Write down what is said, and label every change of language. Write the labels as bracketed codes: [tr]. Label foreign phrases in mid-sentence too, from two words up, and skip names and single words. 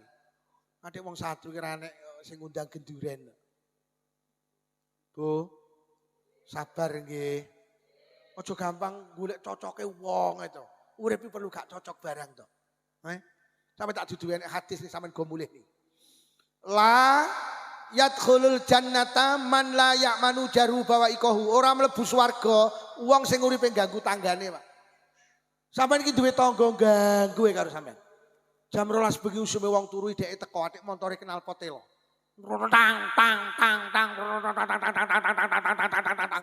[jv] Adek wong satru ki ra nek sing ngundang genduren. Bu, sabar nggih. Aja gampang golek cocoke wong itu. Urip iki perlu gak cocok barang to. Sampe tak duduhi hadis iki sampean go mulih iki. [ar] لا يدخل الجنة من لا يأمن جاره بوائقه. [jv] Ora mlebu swarga wong sing uripe ganggu tanggane, Pak. Sampeyan iki duwe tangga ganggu karo sampeyan. Jam 12 bengi usume wong turu dhek teko atik montore kenal potelo. Tang tang tang tang tang.